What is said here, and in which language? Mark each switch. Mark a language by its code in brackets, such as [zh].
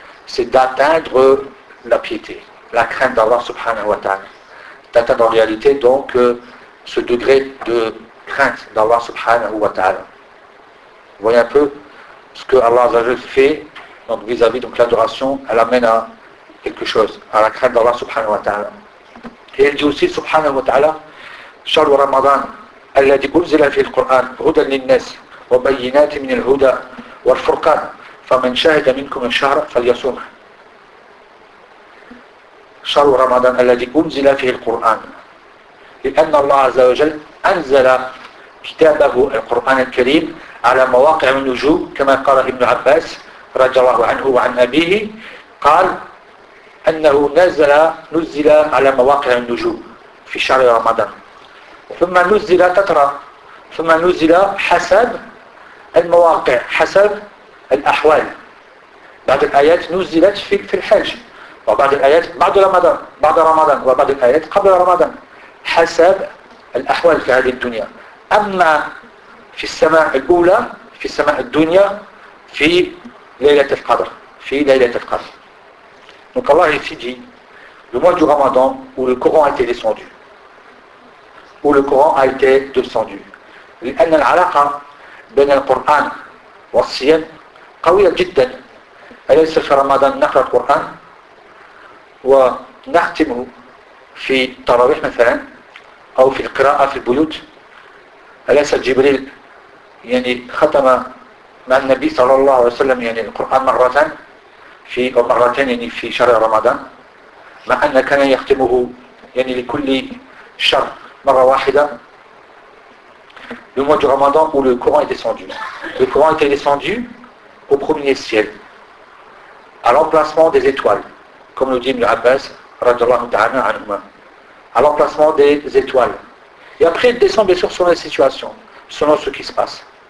[fr] C'est d'atteindre la piété, la crainte d'Allah subhanahu wa ta'ala. D'atteindre en réalité, donc, ce degré de crainte d'Allah subhanahu wa ta'ala. Vous voyez un peu ce que Allah Azzawajal fait donc vis-à-vis donc l'adoration, elle amène à quelque chose, à la crainte d'Allah subhanahu wa ta'ala. Et elle dit aussi [ar] subhanahu wa ta'ala شهر رمضان الذي أنزل في القرآن هدى للناس وبينات من الهدى والفرقان فمن شهد منكم الشهر فليصومه. شهر رمضان الذي أنزل في القرآن لأن الله عز وجل أنزل كتابه القرآن الكريم على مواقع النجوم كما قال ابن عباس رضي الله عنه وعن أبيه قال أنه نزل على مواقع النجوم في شهر رمضان ثم نزل تترى ثم نزل حسب المواقع حسب الأحوال. بعض الآيات نزلت في الحج وبعض الآيات بعد رمضان بعد رمضان وبعض الآيات قبل رمضان حسب الأحوال في هذه الدنيا. أما في السماء الأولى في السماء الدنيا في ليلة القدر في ليلة القدر. [fr] Donc Allah ici dit le mois du Ramadan où le Coran a été descendu, où le Coran a été descendu. [ar] لأن العلاقة بين القرآن والصيام قوية جدا. أليس في رمضان نقرأ القرآن ونختمه في التراويح مثلا أو في القراءة في البيوت؟ أليس جبريل يعني ختم مع النبي صلى الله عليه وسلم يعني القرآن مرتين في أو مرتين يعني في شهر رمضان مع أن كان يختمه يعني لكل شهر مرة واحدة. [fr] Le mois du Ramadan où le Coran est descendu. Le Coran était descendu au premier ciel, à l'emplacement des étoiles, comme le dit Ibn Abbas, radiallahu ta'ala anhuma, à l'emplacement des étoiles. Et après, il descend bien sûr sur la situation, selon ce qui se passe.